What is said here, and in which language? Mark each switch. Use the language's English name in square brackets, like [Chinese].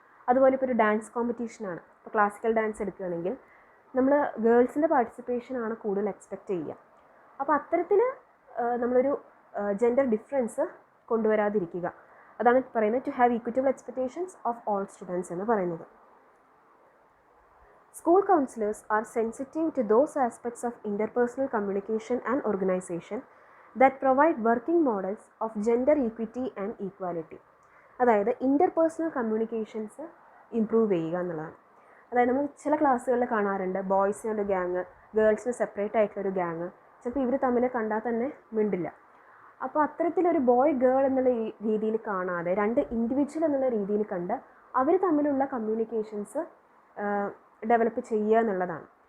[Malayalam] അതുപോലെ ഇപ്പോൾ ഒരു ഡാൻസ് കോമ്പറ്റീഷനാണ്, ഇപ്പോൾ ക്ലാസിക്കൽ ഡാൻസ് എടുക്കുകയാണെങ്കിൽ നമ്മൾ ഗേൾസിൻ്റെ പാർട്ടിസിപ്പേഷനാണ് കൂടുതൽ എക്സ്പെക്റ്റ് ചെയ്യുക. അപ്പോൾ അത്തരത്തിൽ നമ്മളൊരു ജെൻഡർ ഡിഫറൻസ് കൊണ്ടുവരാതിരിക്കുക. അതാണ് പറയുന്നത് [English] to have equitable expectations of all students [Malayalam] എന്ന് പറയുന്നത്. [English] School counselors are sensitive to those aspects of interpersonal communication and organization that provide working models of gender equity and equality. [Malayalam] അതായത് ഇൻ്റർപേഴ്സണൽ കമ്മ്യൂണിക്കേഷൻസ് ഇമ്പ്രൂവ് ചെയ്യുക എന്നുള്ളതാണ്. അതായത് നമ്മൾ ചില ക്ലാസ്സുകളിൽ കാണാറുണ്ട് ബോയ്സിന് ഒരു ഗ്യാങ്, ഗേൾസിന് സെപ്പറേറ്റ് ആയിട്ടുള്ളൊരു ഗ്യാങ്. ചിലപ്പോൾ ഇവർ തമ്മിൽ കണ്ടാൽ തന്നെ മിണ്ടില്ല. അപ്പോൾ അത്തരത്തിലൊരു ബോയ് ഗേൾ എന്നുള്ള രീതിയിൽ കാണാതെ രണ്ട് ഇൻഡിവിജ്വൽ എന്നുള്ള രീതിയിൽ കണ്ട് അവർ തമ്മിലുള്ള കമ്മ്യൂണിക്കേഷൻസ് ഡെവലപ്പ് ചെയ്യുക എന്നുള്ളതാണ്.